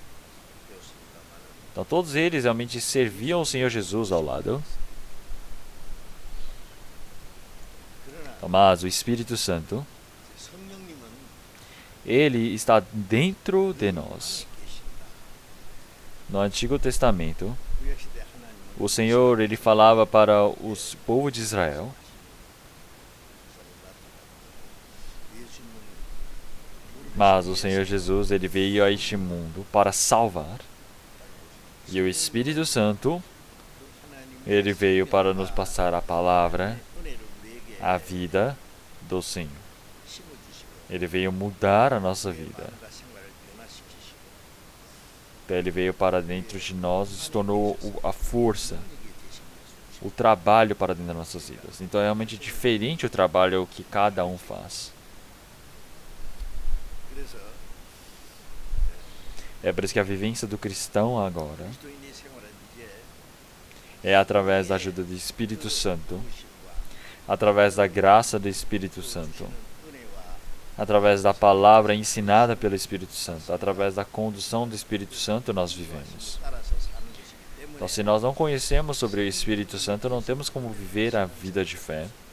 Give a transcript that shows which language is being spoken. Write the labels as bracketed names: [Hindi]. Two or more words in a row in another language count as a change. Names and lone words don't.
[Portuguese] Então todos eles realmente serviam o Senhor Jesus ao lado. Mas o Espírito Santo, [Korean] 성령님은 [Portuguese] ele está dentro de nós. [Korean] 계신다. [Portuguese] No Antigo Testamento, [Korean] 구약시대 하나님은 [Portuguese] o Senhor ele falava para o povo de Israel, [Korean] 예수님은 [Portuguese] mas o Senhor Jesus ele veio a este mundo para salvar. E o Espírito Santo, ele veio para nos passar a palavra, [Korean] 은혜를 우리에게 [Portuguese] a vida do Senhor. [Korean] 심어주시고 [Portuguese] Ele veio mudar a nossa vida. [Korean] 마음과 생활을 변화시키시고 [Portuguese] Então, ele veio para dentro de nós e se tornou a força, [Korean] 우리에게 되신 예수. [Portuguese] o trabalho para dentro das nossas vidas. Então é realmente diferente o trabalho que cada um faz. [Korean] 그래서 [Portuguese] É por isso que a vivência do cristão agora, [Korean] 그리스도인의 생활은 이제 [Portuguese] é através da ajuda do Espírito Santo, através da graça do Espírito Santo, através da palavra ensinada pelo Espírito Santo, através da condução do Espírito Santo nós vivemos. Então, se nós não conhecemos sobre o Espírito Santo, não temos como viver a vida de fé.